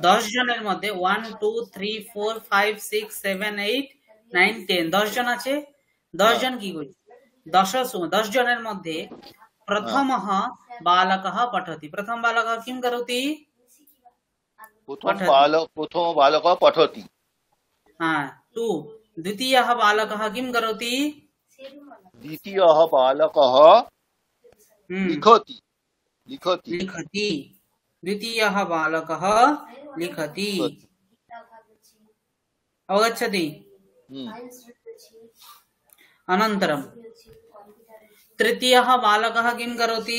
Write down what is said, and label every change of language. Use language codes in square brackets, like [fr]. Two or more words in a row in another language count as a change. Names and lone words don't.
[bn] 10 জনের মধ্যে 1 2 3 4 5 6 7 8 9 10, 10 জন আছে। দশ হ্যাঁ জন কি করি, 10 জনের মধ্যে হ্যাঁ, [sa] প্রথম বালক পঠতি, প্রথম বালক কিম করতি, পঠতি। প্রথম বালক পঠতি। हाँ 2 द्वितीयः बालकः किं करोति द्वितीयः बालकः लिखति लिखति लिखति द्वितीयः बालकः लिखति अवगच्छति अनन्तरं तृतीयः बालकः किं करोति